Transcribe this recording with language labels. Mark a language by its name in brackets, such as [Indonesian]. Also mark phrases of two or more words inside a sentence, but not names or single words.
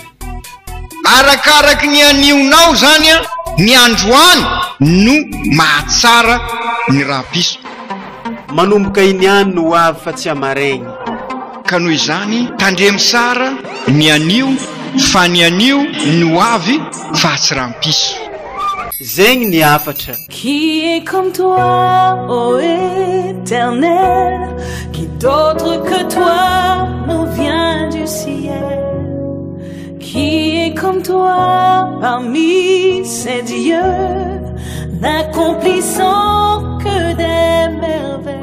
[Malagasy] Arakaraky ny anionao zany a, ny androany no mahatsara ny raha-piso. Manomboka iniany no ho avy fa tsy amaregny. Ka noho izany tandremy sara ny anio, fa ny anio ny ho avy fa tsy raha-piso. Zegny ny afatra. [French] Qui est comme toi, ô Éternel, qui d'autre que toi nous vient du ciel? Qui est comme toi parmi ces dieux, n'accomplissant que des merveilles?